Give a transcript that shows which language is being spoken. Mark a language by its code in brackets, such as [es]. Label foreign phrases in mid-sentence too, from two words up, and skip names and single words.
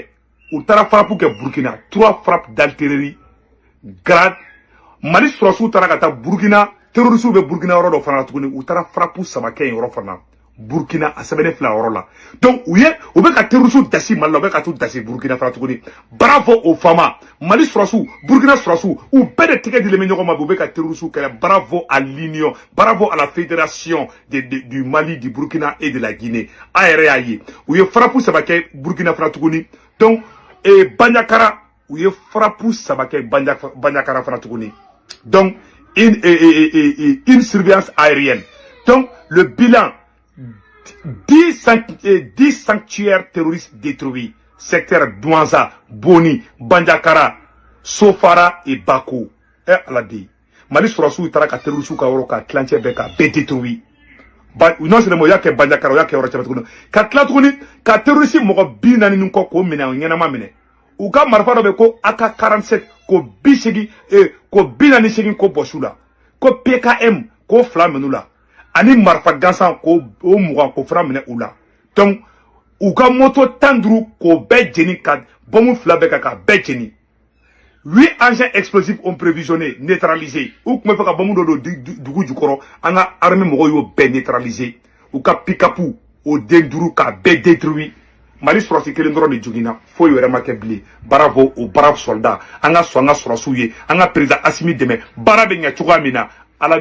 [bm] U taara farapu kɛ Burkina [fr] 3 frappes d'artillerie grade. [bm] Mali sɔrɔsiw taara ka taa Burkina terroriste bɛ Burkina yɔrɔ dɔ fana la tuguni u taara farapu 3 kɛ yen yɔrɔ fana. Burkina a sɛbɛnnen fila yɔrɔ la. Donc u bɛ ka terroriste dasi Mali la u bɛ ka t'u dasi Burkina fana tuguni. [fr] Bravo aux femmes. [bm] Mali sɔrɔsiw Burkina sɔrɔsiw u bɛɛ de tɛgɛ dilen bɛ ɲɔgɔn ma u bɛ ka terroriste kɛlɛ. [fr] Bravo à l'Union, bravo à la fédération du Mali, du Burkina et de la Guinée. [bm] A yɛrɛ y'a ye u ye farapu 3 kɛ Burkina fana tuguni. Donc Bandiakara u ye farapu 3 kɛ Bandiakara fana tuguni. [fr] Donc une surveillance aérienne. Donc le bilan 10 sanctuaires terroristes détruits. Secteur Douanza, Boni, Bandiakara, Sofara et Bako. [bm] Ala di. Mali sɔrɔsiw taara ka terroriste ka yɔrɔ ka tilancɛ bɛɛ ka bɛɛ détruit. [fr] Non seulement il y a que Bandiakara, il y a que [bm] yɔrɔ caman tuguni. Ka tila tuguni ka terroriste mɔgɔ 40 ni kɔ k'o minɛ o ɲɛnama minɛ. U ka marifa dɔ bɛ ko AK-47 ko 40 ko bɔsu la. Ko PKM ko 2 minɛ la. ani marfa gansan ko o mugan ko fara minɛ u la donc u ka moto 15 k'o bɛɛ jeni ka bombe fila bɛɛ ka bɛɛ jeni [fr] 8 engins explosifs ont prévisionné neutralisé [bm] u tun bɛ fɛ ka bombe dɔ don dugu jukɔrɔ an ka armée mɔgɔw y'o bɛɛ neutralisé u ka pick-up o den 5 k'a bɛɛ détruit Mali sɔrɔsi kelen dɔrɔn de joginna foyi wɛrɛ ma kɛ bilen [fr] bravo o brave soldat [bm] an ka sɔn an ka sɔrɔsiw ye an ka président Assimi dɛmɛ baara bɛ ɲɛ cogoya min na Ala